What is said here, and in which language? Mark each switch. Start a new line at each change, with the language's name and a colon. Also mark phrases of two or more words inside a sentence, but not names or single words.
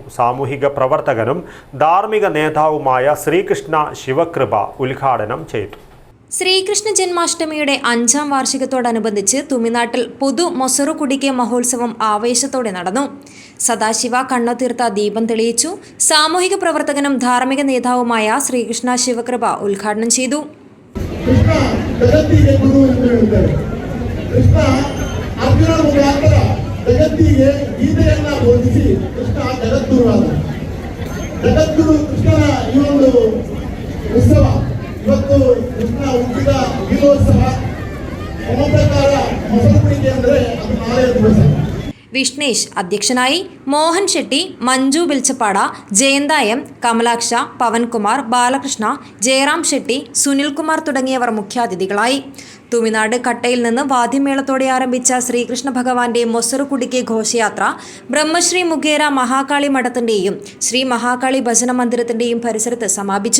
Malayalam: സാമൂഹിക പ്രവർത്തകനും ധാർമ്മിക നേതാവുമായ ശ്രീകൃഷ്ണ ശിവകൃപ ഉദ്ഘാടനം ചെയ്തു. ശ്രീകൃഷ്ണ ജന്മാഷ്ടമിയുടെ 5ാം വാർഷികത്തോടനുബന്ധിച്ച് തുമിനാട്ടിൽ പുതു മൊസറുകുടിക്കെ മഹോത്സവം ആവേശത്തോടെ നടന്നു. സദാശിവ കണ്ണുതീർത്ത ദീപം തെളിയിച്ചു. സാമൂഹിക പ്രവർത്തകനും ಧಾರ್ಮಿಕ നേതാവുമായ ശ്രീകൃഷ്ണ ശിവകൃപ ഉദ്ഘാടനം ചെയ്തു.
Kannada: ಇವತ್ತು ಕೃಷ್ಣ ಹುಟ್ಟಿದ ದೀಪೋತ್ಸವ ನಮ್ಮ ಪ್ರಕಾರ ಮೊಸರುಗುಡಿಕೆ ಅಂದರೆ ಅದು ನಾಳೆ ದಿವಸ.
Malayalam: വിഷ്ണേഷ് അധ്യക്ഷനായി. മോഹൻ ഷെട്ടി, മഞ്ജു ബിൽച്ചപ്പാട, ജയന്ത M, കമലാക്ഷ, പവൻകുമാർ, ബാലകൃഷ്ണ, ജയറാം ഷെട്ടി, സുനിൽകുമാർ തുടങ്ങിയവർ മുഖ്യാതിഥികളായി. തുമിനാട് കട്ടയിൽ നിന്ന് വാദ്യമേളത്തോടെ ആരംഭിച്ച ശ്രീകൃഷ്ണ ഭഗവാന്റെ മൊസറുകുടിക്കെ ഘോഷയാത്ര ബ്രഹ്മശ്രീ മുഖേര മഹാകാളി മഠത്തിൻ്റെയും ശ്രീ മഹാകാളി ഭജന മന്ദിരത്തിൻ്റെയും പരിസരത്ത് സമാപിച്ചു.